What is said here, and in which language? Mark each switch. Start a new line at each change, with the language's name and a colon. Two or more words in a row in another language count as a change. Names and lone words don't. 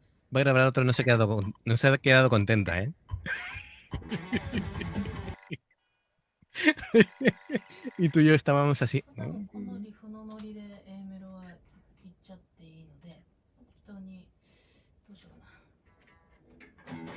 Spanish: Va a grabar otro, no se ha quedado contenta, ¿eh? Y tú y yo estábamos así.
Japanese: 多分このリフのノリで A メロは言っちゃっていいので、適当にどうしようかな。